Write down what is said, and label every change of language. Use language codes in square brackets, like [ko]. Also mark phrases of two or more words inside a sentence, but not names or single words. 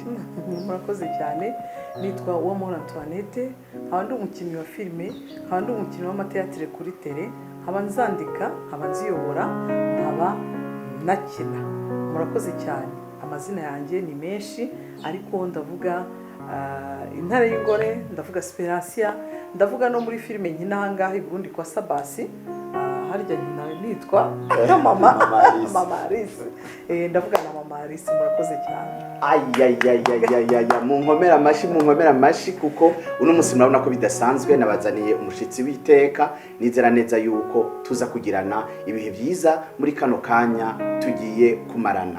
[rw] Murakoze cyane nitwa Uwamahoro Antoinette nkaba ndi umukinnyi wa filime nkaba ndi umukinnyi w'amateatire kuri tele nkaba nzandika nkaba nziyobora nkaba nakina. [rn] Murakoze cyane amazina yanjye ni menshi ariko ndavuga Intare y'Ingore ndavuga Speransia ndavuga no muri filime nkinahangaha i Burundi kwa Sabasi harya nitwa Mama Alice ndavuga na Mama Alice. Murakoze cyane munkomera amashi kuko uno musi murabona ko bidasanzwe nabazaniye umushitsi w'iteka nizera neza yuko tuza kugirana ibihe byiza muri kano kanya tugiye kumarana.